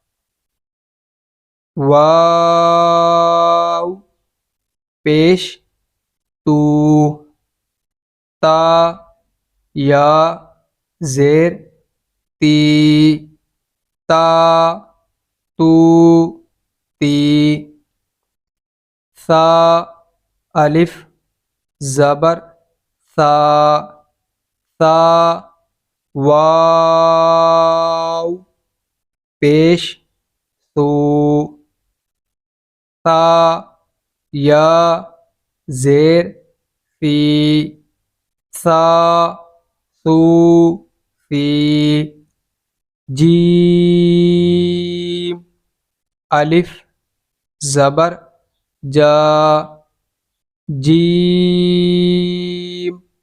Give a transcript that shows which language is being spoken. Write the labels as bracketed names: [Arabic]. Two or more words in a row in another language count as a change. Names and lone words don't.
[Urdu] واو پیش تو، تا، یا زیر تی، تا، تو تی، ثا، الف زبر ثا، ثا، واو پیش ثو، ثا، یا زیر فی، ثا، ثو فی، جیم، الف زبر جا، جیم،